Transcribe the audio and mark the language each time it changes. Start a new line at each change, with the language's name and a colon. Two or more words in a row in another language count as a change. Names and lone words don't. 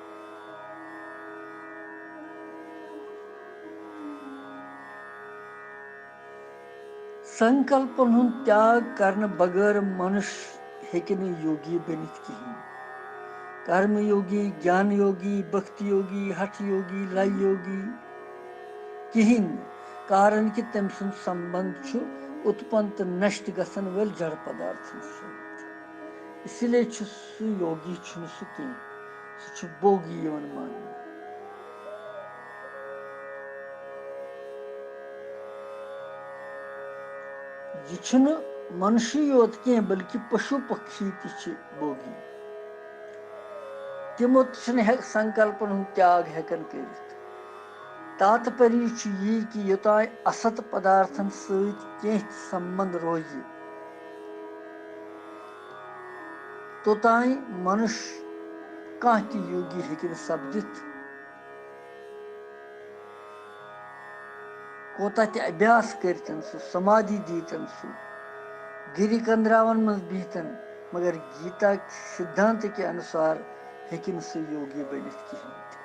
Kashmiri: संकल्पन हुन त्याग करने बगैर मनुष्य हेकिन योगी बनित कहीं कर्म योगी ज्ञान योगी भक्ति योगी हठ योगी लय योगी कहीं कारण कि तम सुन संबंध छु उत्पन्न नष्ट गसन वल जड़ पदार्थ इसलिए छु सु योगी छु सु कहीं छु भोगी यवन मान यह मनुष्य योत कह बल्कि पशु पक्षी भोगी तमो संकल्पन हुन त्याग हेकन कर तात्पर्य यह कि योतान असत पदार्थन सत संबंध रोज तोताई मनुष्य कह योगी हेकिन सपदित कोता अभ्यास करतन सु समाधि दीतन सु गिरी कंद्रावन मज बीतन मगर
Hindi: गीता सिद्धांत के अनुसार
Kashmiri: हेकिन सु योगी बनित कहीं।